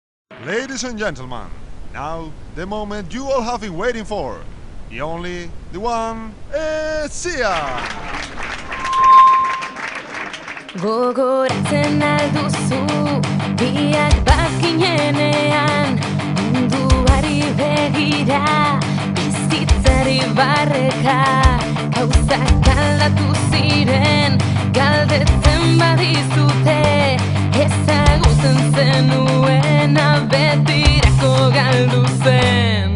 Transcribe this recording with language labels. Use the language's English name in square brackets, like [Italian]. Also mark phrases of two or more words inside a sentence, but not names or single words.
[English] Ladies and gentlemen, now the moment you all have been waiting for. The only, the one, Sia! [Basque] Gogoratzen alduzu, biak bazkinenean, munduari begira, bizitzari barreka, gauzak aldatu ziren, galdetzen badizute, ezagutzen zenuena betirako galdu zen.